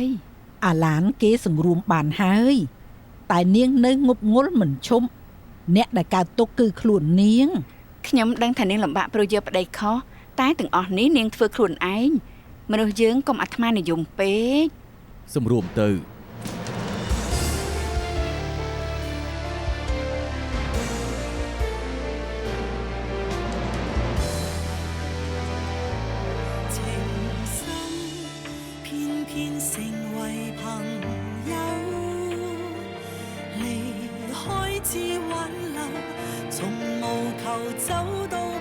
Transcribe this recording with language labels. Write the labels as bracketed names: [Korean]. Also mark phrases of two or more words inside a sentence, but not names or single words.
[Khmer] អាឡានគេសង្រួមបានហើយតែនាងនៅងប់ងល់មិនឈប់អ្នកដែលកើតទុកគឺខ្លួននាង ខ្ញុំដឹងថានាងលំបាកព្រោះយកប្តីខុសតែទាំងអស់នេះនាងធ្វើខ្លួនឯងមនុស្សយើងកុំអាត្មានិយមពេក សម្រួមទៅ [Cantonese] 情深偏偏成為朋友，離開至挽留，從無求走到